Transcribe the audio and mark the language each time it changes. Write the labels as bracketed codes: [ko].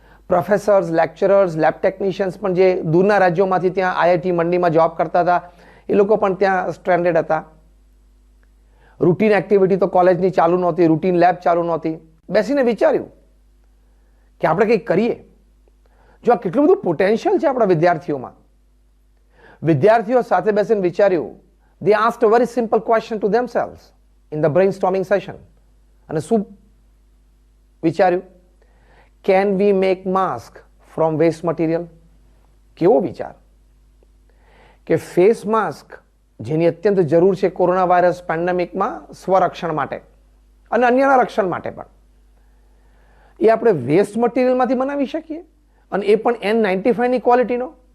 [gu] Professors, લેક્ચરર્સ, lab technicians પણ જે દૂરના રાજ્યોમાંથી ત્યાં આઈઆઈટી મંડીમાં જોબ કરતા હતા એ લોકો પણ ત્યાં સ્ટ્રેન્ડેડ હતા. રૂટીન એક્ટિવિટી તો કોલેજની ચાલુ નહોતી, રૂટીન લેબ ચાલુ નહોતી. બેસીને વિચાર્યું કે આપણે કંઈક કરીએ. જો આ કેટલું બધું પોટેન્શિયલ છે આપણા વિદ્યાર્થીઓમાં, વિદ્યાર્થીઓ સાથે બેસીને વિચાર્યું, [en] they asked a very simple question to themselves in the brainstorming session. [gu] અને શું વિચાર્યું? [en] Can we make mask from waste material? [gu] કેવો વિચાર કે ફેસ માસ્ક જેની અત્યંત જરૂર છે કોરોના વાયરસ પેન્ડેમિકમાં સ્વરક્ષણ માટે અને અન્યના રક્ષણ માટે પણ, એ આપણે વેસ્ટ મટીરિયલમાંથી બનાવી શકીએ અને એ પણ N95ની ક્વોલિટીનો.